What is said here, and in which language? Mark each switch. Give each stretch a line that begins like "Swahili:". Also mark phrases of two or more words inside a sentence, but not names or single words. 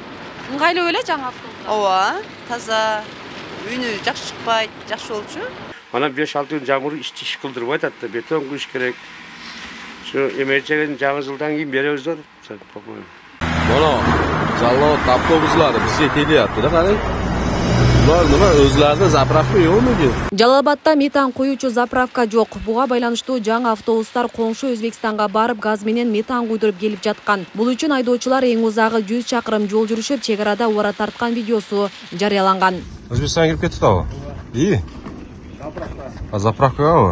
Kyrgyz: Ыңгайлуу эле жаңы автобус. Ооба, таза, үнү жакшы чыкпайт, жакшы болчу. Анан 5-6 күн жамгыр иш кылдырбайт атты, бетон куюш керек. Şu emerçenin жаңы жылдан кийин беребиздер, по-моему.
Uzbek: Mana Жалал-Абад avtobuslari bizga kelyapti da, qarang. Bular nima, o'zlarida zapravka yo'qmi?
Kyrgyz: Жалал-Абадта метан куюучу заправка жок. Буга байланыштуу жаңы автобустар коңшу Өзбекстанга барып газ менен метан куйдуруп келип жаткан. Бул үчүн айдоочулар эң узагы 100 чакырым жол жүрүшүп, чек арада ора тарткан видеосу жарыяланган. Өзбекстанга кирип кетип атабы? И. Заправкага?